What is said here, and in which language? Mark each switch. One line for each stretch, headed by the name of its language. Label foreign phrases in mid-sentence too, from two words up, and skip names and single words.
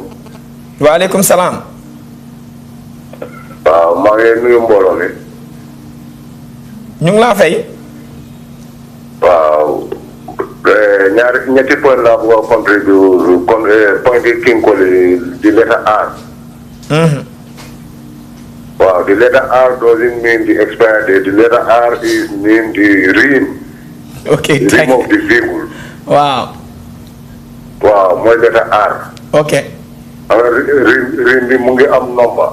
Arabic: wa alaykum salam
Wolof: ma ngi nuyu mbolo mi ñu ngi la fay waaw ñetti point laa bëgg a contribute point yi Kinkoli di letter R.
English: Wow, the letter R doesn't mean the expired date. The letter R is mean the rim. Okay. The rim of the vehicle. Wow. Wow, my letter R. Okay.
Wolof: Rim the mungi am number.